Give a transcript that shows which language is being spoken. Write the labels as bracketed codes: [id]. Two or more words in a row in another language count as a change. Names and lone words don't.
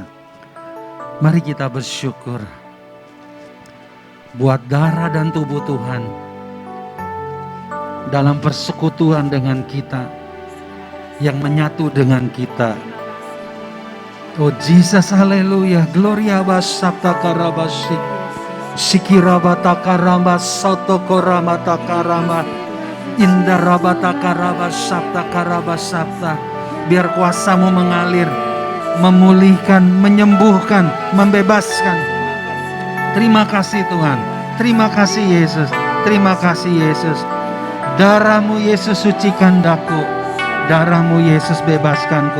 [id] Mari kita bersyukur buat darah dan tubuh Tuhan dalam persekutuan dengan kita, yang menyatu dengan kita. Oh Jesus, haleluya. Gloria basapta karabasi. Sikirabata karamba soto koramata karama. Indarabata karabasapta karabasapta. Biar kuasa-Mu mengalir, memulihkan, menyembuhkan, membebaskan. Terima kasih Tuhan. Terima kasih Yesus. Terima kasih Yesus. Darah-Mu Yesus sucikan daku. Darah-Mu Yesus bebaskanku.